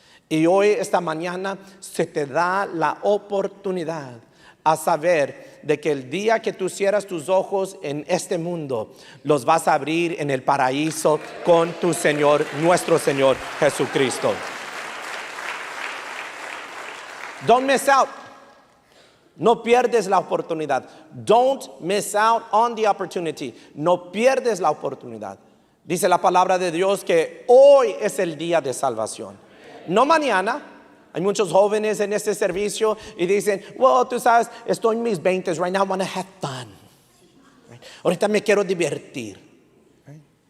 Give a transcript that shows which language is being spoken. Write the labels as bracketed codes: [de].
[es] Y hoy, esta mañana, se te da la oportunidad a saber de que el día que tú cierras tus ojos en este mundo, los vas a abrir en el paraíso con tu Señor, nuestro Señor Jesucristo. [en] Don't miss out. [es] No pierdes la oportunidad. [en] Don't miss out on the opportunity. [es] No pierdes la oportunidad. Dice la palabra de Dios que hoy es el día de salvación, no mañana. Hay muchos jóvenes en este servicio y dicen, well, tú sabes, estoy en mis 20s, [en] right now I want to have fun. Right? [es] Ahorita me quiero divertir. Right?